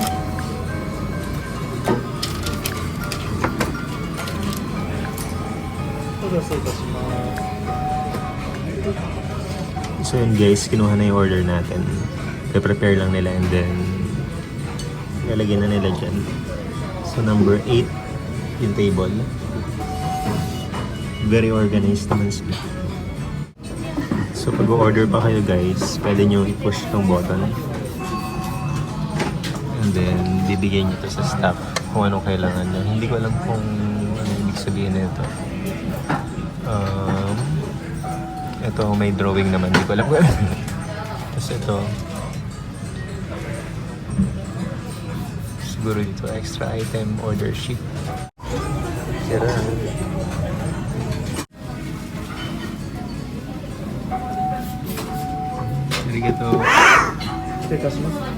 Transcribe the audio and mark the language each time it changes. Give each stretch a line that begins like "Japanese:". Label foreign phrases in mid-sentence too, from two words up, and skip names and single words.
Japanese: お待たせいたします。
Filipino: So yun guys, kinuha na yung order natin. Pre-prepare lang nila
English: and then
Filipino: lalagyan na nila dyan. So number 8 yung table. Very organized naman sila. So pag order pa kayo guys, pwede nyo i-push tong button. And then bibigyan nyo to sa staff kung anong kailangan nyo. Hindi ko alam kung ano ibig sabihin nito. Ito may drawing naman, hindi ko alam kung ano. Tapos ito siguro dito
English: extra item order sheet.
Filipino: Sira. Arigato.
Japanese: 失礼いたします。